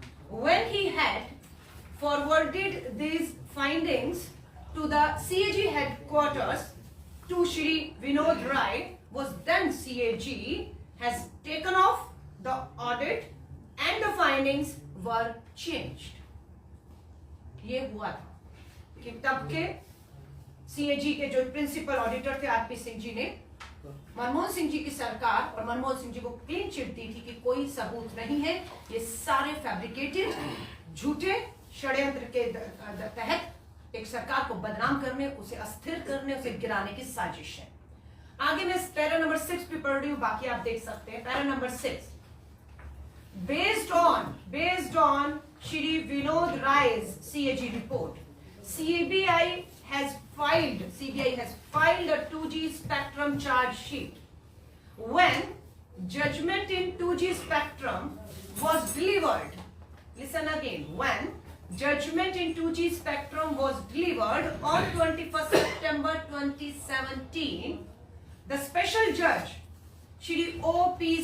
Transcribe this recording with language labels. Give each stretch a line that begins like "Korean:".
English: When he had forwarded these findings to the CAG headquarters to Shri Vinod Rai, was then CAG has taken off the audit and the findings were changed.
Hindi: ये हुआ था कि तब के CAG के जो principal auditor थे RP Singh ji ने मनमोहन सिंह जी की सरकार और मनमोहन सिंह जी को क्लीन चिट दी थी कि कोई सबूत नहीं है, ये सारे फैब्रिकेटेड झूठे षड्यंत्र के तहत एक सरकार को बदनाम करने, उसे अस्थिर करने, उसे गिराने की साजिश है। आगे मैं पैरा नंबर 6 पे पढ़ रही हूं, बाकी आप देख सकते हैं। Para number 6,
English: based on Shri Vinod Rai's CAG report, CBI has filed a 2G spectrum charge sheet. When judgment in 2G spectrum was delivered, listen again, when judgment in 2G spectrum was delivered on 21st September 2017, the special judge Shri O.P.